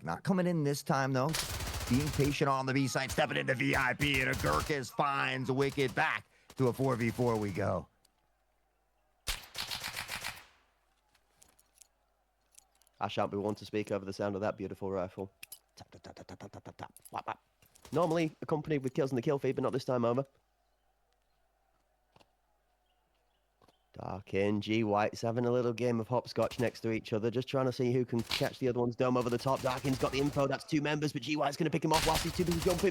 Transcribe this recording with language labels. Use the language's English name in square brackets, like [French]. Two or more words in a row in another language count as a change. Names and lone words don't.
[English] Not coming in this time, though. Being patient on the B side, stepping into VIP, and Agurkis finds a Wicked. Back to a 4v4 we go. I shan't be one to speak over the sound of that beautiful rifle. Tap, tap, tap, tap, tap, tap, tap, tap, whap, whap. Normally accompanied with kills in the kill feed, but not this time over. Darkin, G White's having a little game of hopscotch next to each other, just trying to see who can catch the other one's dome over the top. Darkin's got the info, that's 2 members, but G White's going to pick him off whilst he's too busy jumping.